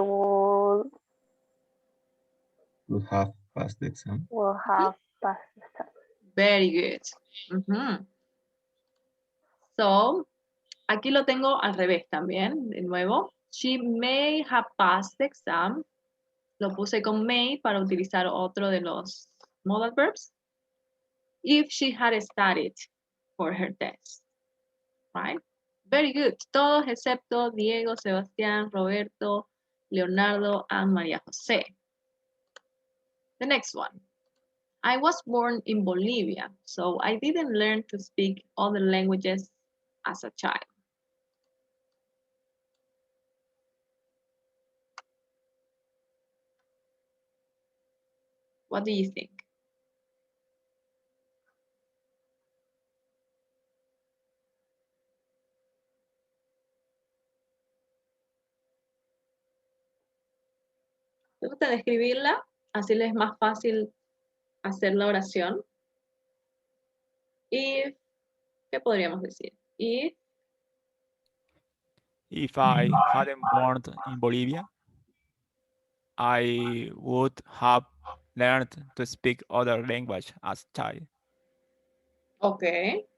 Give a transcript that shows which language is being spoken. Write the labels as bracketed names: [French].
[English] would have passed the exam. will have passed the exam. Very good. [Spanish] So, aquí lo tengo al revés también, de nuevo. [English] She may have passed the exam. [Spanish] Lo puse con may para utilizar otro de los modal verbs. [English] If she had studied for her test. Right? Very good. [Spanish] Todos excepto [English] Diego, Sebastián, Roberto, Leonardo, and María José. The next one. I was born in Bolivia, so I didn't learn to speak other languages as a child. What do you think? [Spanish] gusta describirla, así les es más fácil hacer la oración. If, ¿qué podríamos decir? [English] If I hadn't born in Bolivia, I would have learned to speak other language as a child. Okay.